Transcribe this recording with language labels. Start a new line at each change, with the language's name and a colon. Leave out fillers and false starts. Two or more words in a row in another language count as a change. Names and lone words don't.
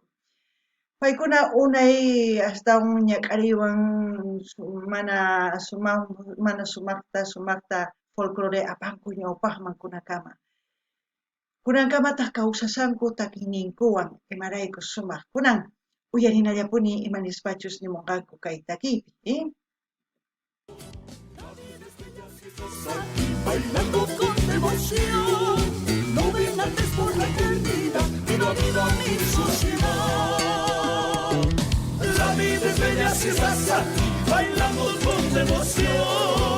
Quechua: Paykuna unay astawan ñak'ariwan mana sumaqta folclore apanku ñawpaqman kunakama. Kunankamataq kawsasanku takiyninkuwan imarayku sumaq kunan uyarinallapuni imanispachus nimunqanku kay takiypi,
Spanish: Bailando con devoción, no ven antes por la eternidad, viva, viva mi sociedad. La vida es bella si estás aquí, bailando con devoción.